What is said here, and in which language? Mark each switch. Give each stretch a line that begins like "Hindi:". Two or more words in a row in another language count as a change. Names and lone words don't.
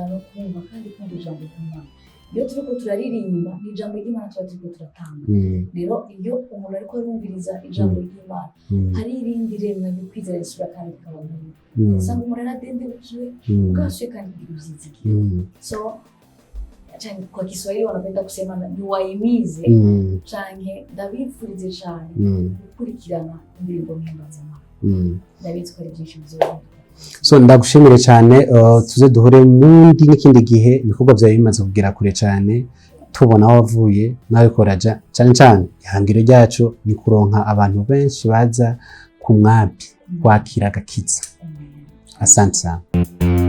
Rundi: no kumva kandi kumva ijambo ry'Imana iyo turiko turaririmba ni ijambo ry'Imana tuba turiko turatanga rero iyo umuntu ariko arumviriza ijambo ry'Imana hari irindi remwe ryo kwizera risura kandi rikaboneka usanga umuntu aradendebukiwe ubwasuye kandi kugira ibyizigiro so cyane
Swahili: kwa Kiswahili wanapenda kusema niwaimize
Rundi: canke ndabifurize cyane gukurikirana indirimbo mpimbaza Imana ndabizi ko ari byinshi bizoba so ndagushimire cyane tuze duhure mundi n'ikindi gihe ibikorwa byawe bimaze kugera kure cyane tubona aho wavuye nawe koraja cyane ihangiro ryacu ni kuronka abantu benshi baza ku mwami kwakira agakiza
Swahili: asante sana